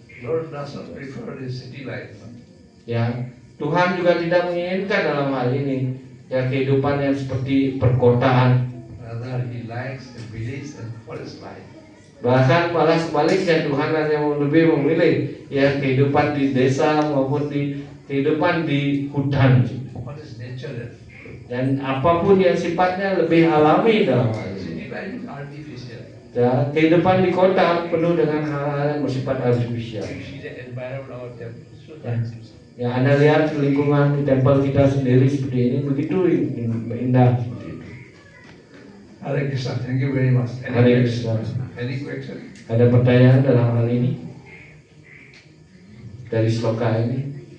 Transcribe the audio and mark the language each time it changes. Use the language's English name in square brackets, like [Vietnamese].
[English] Lord does not prefer the city life. [Indonesian] Ya, Tuhan juga tidak menginginkan dalam hal ini ya kehidupan yang seperti perkotaan. [English] Rather, He likes the village and forest life. [Indonesian] Bahkan malah sebaliknya Tuhan hanya lebih memilih ya kehidupan di desa maupun di kehidupan di hutan. [English] What is natural? [Indonesian] Dan apapun yang sifatnya lebih alami dalam hal ini. [English] City life is artificial. [Indonesian] Ya, kehidupan di kota penuh dengan hal-hal yang bersifat artifisial. [English] You see the environment of our temple. So Ya. artificial. [Indonesian] Ya, Anda lihat lingkungan di tempel kita sendiri seperti ini begitu indah. [English] Hare Krishna, thank you very much. Hare Krishna. Any question? [Indonesian] Ada pertanyaan dalam hal ini dari sloka ini?